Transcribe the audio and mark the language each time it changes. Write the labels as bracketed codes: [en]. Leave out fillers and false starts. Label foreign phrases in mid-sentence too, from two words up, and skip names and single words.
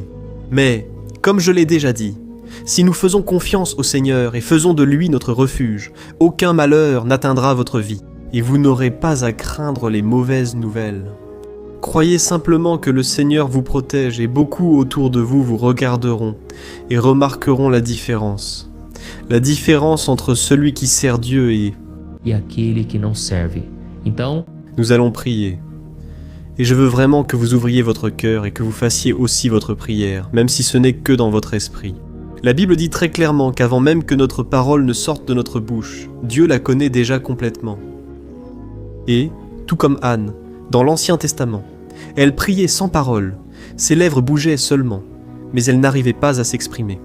[fr] Mais, comme je l'ai déjà dit, si nous faisons confiance au Seigneur et faisons de lui notre refuge, aucun malheur n'atteindra votre vie, et vous n'aurez pas à craindre les mauvaises nouvelles. Croyez simplement que le Seigneur vous protège et beaucoup autour de vous vous regarderont et remarqueront la différence. La différence entre celui qui sert Dieu et [pt] aquele que não serve. Então, [fr] nous allons prier. Et je veux vraiment que vous ouvriez votre cœur et que vous fassiez aussi votre prière, même si ce n'est que dans votre esprit. La Bible dit très clairement qu'avant même que notre parole ne sorte de notre bouche, Dieu la connaît déjà complètement. Et, tout comme Anne, dans l'Ancien Testament, elle priait sans parole, ses lèvres bougeaient seulement, mais elle n'arrivait pas à s'exprimer.